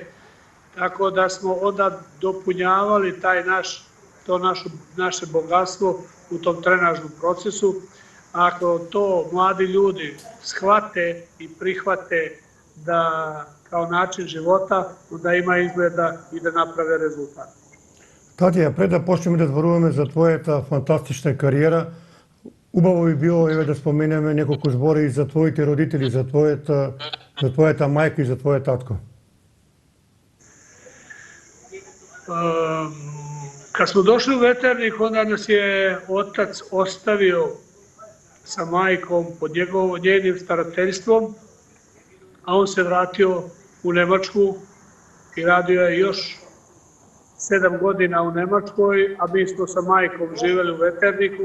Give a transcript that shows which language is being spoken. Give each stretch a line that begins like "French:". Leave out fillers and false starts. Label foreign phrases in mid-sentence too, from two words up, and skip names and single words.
Serbian: Tako da smo onda dopunjavali naše bogatstvo u tom trenažnom procesu. Ako to mladi ljudi shvate i prihvate da kao način života, onda ima izgleda i da naprave rezultat.
Macedonian: Татја, пред да почнеме да зборуваме за твојата фантастична кариера, убаво би било да споменеме неколку збори за твоите родители, за твојата мајка и за твојот татко.
Serbian: Kad smo došli u Veternik, onda nas je otac ostavio sa majkom pod njenim starateljstvom, a on se vratio u Nemačku i radio je još 7 godina u Nemačkoj, a mi smo sa majkom živeli u Veterniku.